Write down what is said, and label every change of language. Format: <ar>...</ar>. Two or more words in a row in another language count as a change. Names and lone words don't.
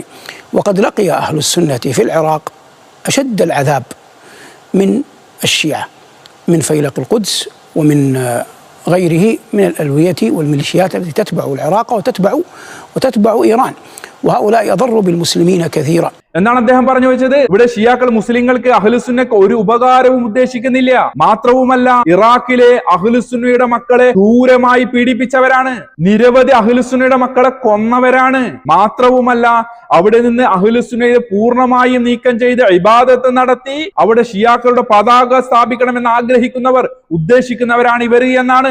<ar>وقد لقي أهل السنة في العراق أشد العذاب من الشيعة من فيلق القدس ومن غيره من الألوية والميليشيات التي تتبع العراق وتتبع إيران. وهؤلاء أضروا بالمسلمين كثيرا.</ar> <ml>എന്നാണ് അദ്ദേഹം പറഞ്ഞു വെച്ചത്. ഇവിടെ ഷിയാക്കൾ മുസ്ലിങ്ങൾക്ക് അഹ്ലുസുന്നക്ക് ഒരു ഉപകാരവും ഉദ്ദേശിക്കുന്നില്ല. മാത്രവുമല്ല, ഇറാഖിലെ അഹ്ലുസുന്നയുടെ മക്കളെ ക്രൂരമായി പീഡിപ്പിച്ചവരാണ്. നിരവധി അഹ്ലുസുന്നയുടെ മക്കളെ കൊന്നവരാണ്. മാത്രവുമല്ല, അവിടെ നിന്ന് അഹ്ലുസുന്നയെ പൂർണ്ണമായും നീക്കം ചെയ്ത് ഇബാദത്ത് നടത്തി അവിടെ ഷിയാക്കളുടെ പതാക സ്ഥാപിക്കണമെന്ന് ആഗ്രഹിക്കുന്നവർ, ഉദ്ദേശിക്കുന്നവരാണ് ഇവർ എന്നാണ്.</ml>